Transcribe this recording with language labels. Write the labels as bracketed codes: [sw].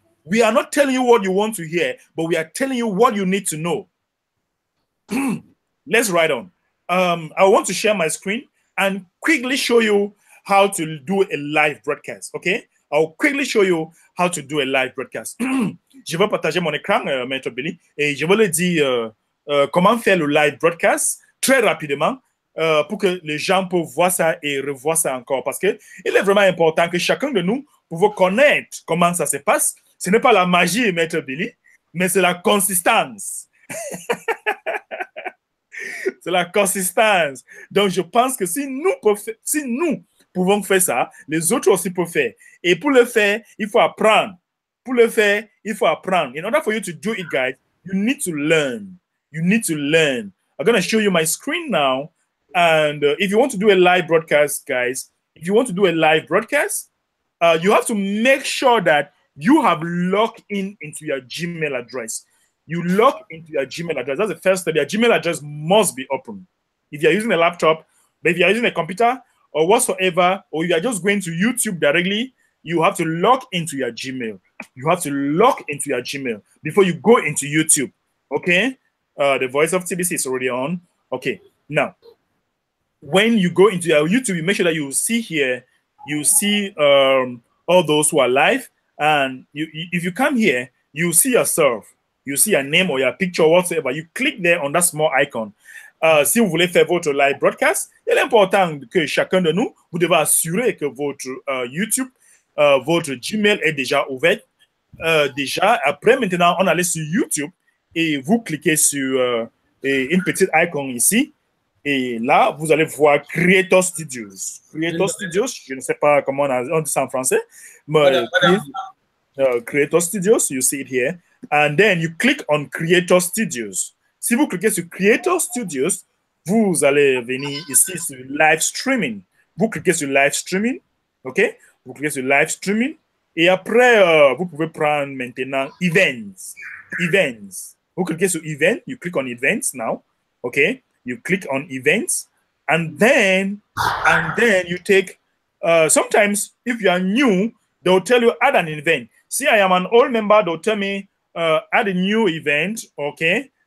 [en] We are not telling you what you want to hear, but we are telling you what you need to know. Let's ride on. I want to share my screen and quickly show you how to do a live broadcast. Okay? I'll quickly show you how to do a live broadcast. [fr] Je vais partager mon écran, Maître Billy, et je vais le dire comment faire le live broadcast très rapidement pour que les gens peuvent voir ça et revoir ça encore. Parce qu'il est vraiment important que chacun de nous pouvons connaître comment ça se passe. Ce n'est pas la magie, Maître Billy, mais c'est la consistance. C'est la consistance. Donc, je pense que si nous pouvons faire ça, les autres aussi peuvent faire. Et pour le faire, il faut apprendre. Pour le faire, il faut apprendre. [en] In order for you to do it, guys, you need to learn. You need to learn. I'm going to show you my screen now. And if you want to do a live broadcast, guys, if you want to do a live broadcast, you have to make sure that you have logged into your Gmail address. You log into your Gmail address. That's the first step. Your Gmail address must be open. If you're using a laptop, but if you're using a computer or whatsoever, or you are just going to YouTube directly, you have to log into your Gmail. You have to log into your Gmail before you go into YouTube. Okay? The voice of TBC is already on. Okay. Now, when you go into your YouTube, you make sure that you see here, you see all those who are live. And if you come here, you see yourself. You see your name or your picture or whatsoever. You click there on that small icon. [fr] Si vous voulez faire votre live broadcast, il est important que chacun de nous, vous devez assurer que votre YouTube, votre Gmail est déjà ouvert. Déjà, après, maintenant, on allait sur YouTube et vous cliquez sur une petite icône ici. Et là, vous allez voir Creator Studios. Creator Studios, je ne sais pas comment on dit ça en français, mais Creator Studios, [en] you see it here. [fr] And then you click on Creator Studios. Si vous cliquez sur Creator Studios, vous allez venir ici sur Live Streaming. Vous cliquez sur Live Streaming, OK? Vous cliquez sur Live Streaming. Et après, vous pouvez prendre maintenant Events. Events. Vous cliquez sur Event. [en] You click on Events now, OK? You click on Events. And then you take, sometimes if you are new, they'll tell you add an event. See, I am an old member, they'll tell me add a new event, okay?